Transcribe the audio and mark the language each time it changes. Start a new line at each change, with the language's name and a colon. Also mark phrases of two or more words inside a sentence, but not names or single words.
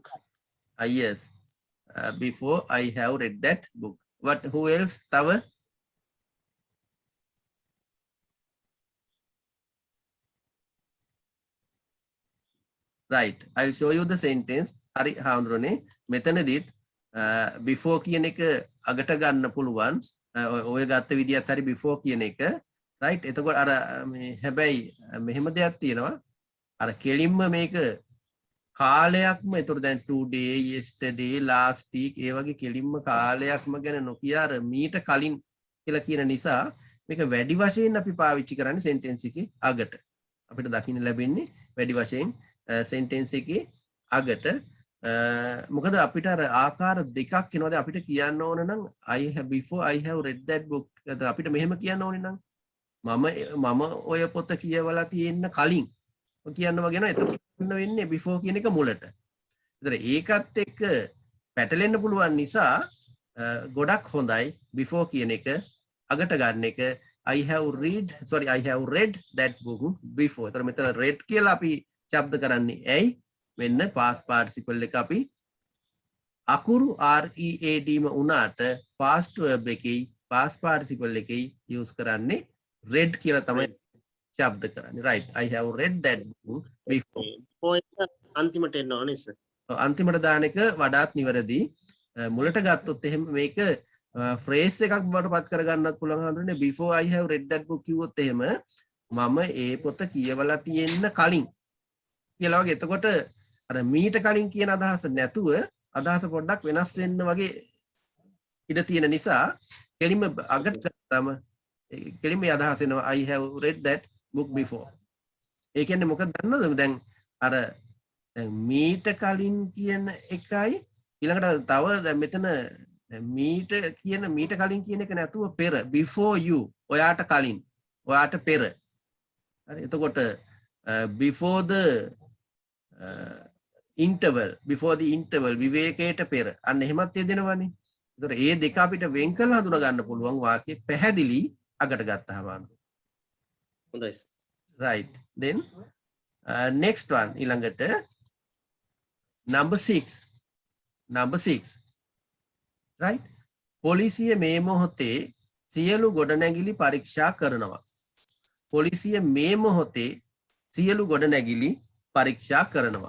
English: Yes. Before I have read that book. What? Who else? Tava? Right. I'll show you the sentence.
Sinhala: Hari හාමුදුරනේ මෙතනදිත් before කියන එක අගට ගන්න පුළුවන්. ඔය ගත්ත විදිහත් හරි before කියන එක. Right. එතකොට අර මේ හැබැයි මෙහෙම දෙයක් තියෙනවා. අර කෙලින්ම මේක කාලයක්ම එතකොට දැන්
English: today, yesterday, last week
Sinhala: ඒ වගේ කෙලින්ම කාලයක්ම ගැන නොකිය අර මීට කලින් කියලා කියන නිසා මේක වැඩි වශයෙන් අපි පාවිච්චි කරන්නේ sentence එකේ අගට. අපිට දකින්න ලැබෙන්නේ වැඩි වශයෙන් sentence එකේ අගට. මොකද අපිට අර ආකාර දෙකක් එනවාද අපිට කියන්න ඕන නම්
English: before I have read that book.
Sinhala: අපිට මෙහෙම කියන්න ඕනේ නම් මම ඔය පොත කියවලා තියෙන්න කලින් කියන්න වගේ නේද? එතකොට වෙන්නේ before කියන එක මුලට. ඒතර ඒකත් එක්ක පැටලෙන්න පුළුවන් නිසා ගොඩක් හොඳයි before කියන එක අගට ගන්න එක.
English: I have read that book before.
Sinhala: ඒතර මෙතන read කියලා අපි ශබ්ද කරන්නේ ඇයි? මෙන්න
English: past participle
Sinhala: එක අපි අකුරු READ ම උනාට
English: past verb
Sinhala: එකේ
English: past participle
Sinhala: එකේ use කරන්නේ read කියලා තමයි ශබ්ද කරන්නේ.
English: Right. I have read that book before.
Sinhala: අන්තිමට එන්න ඕනේ සර්. අන්තිමට දාන එක වඩාත් නිවැරදි. මුලට ගත්තොත් එහෙම මේක phrase එකක් බවට පත් කරගන්නත් පුළුවන් හඳුනන්නේ
English: before I have read that book
Sinhala: කිව්වොත් එහෙම මම ඒ පොත කියවලා තියෙන්න කලින් කියලා වගේ. එතකොට අර මීට කලින් කියන අදහස නැතුව අදහස පොඩ්ඩක් වෙනස් වෙන්න වගේ ඉඩ තියෙන නිසා කෙලින්ම අගට ගත්තම කෙලින්ම අදහස එනවා
English: I have read that book before.
Sinhala: ඒ කියන්නේ මොකක්ද දන්නවද? දැන් අර මීට කලින් කියන එකයි ඊළඟට තව දැන් මෙතන මීට කලින් කියන එක නැතුව පෙර
English: before you
Sinhala: ඔයාට කලින් ඔයාට පෙර. හරි. එතකොට
English: before the interval
Sinhala: විවේකයට පෙර අන්න එහෙමත් යෙදෙනවනේ. ඒතර ඒ දෙක අපිට වෙන් කරලා හඳුනා ගන්න පුළුවන් වාක්‍ය පැහැදිලි අගට ගත්තාම. හොඳයි.
English: Right. Then next one
Sinhala: ඊළඟට
English: number 6. Right.
Sinhala: පොලිසිය මේ මොහොතේ සියලු ගොඩනැගිලි පරීක්ෂා කරනවා. පොලිසිය මේ මොහොතේ සියලු ගොඩනැගිලි පරීක්ෂා කරනවා.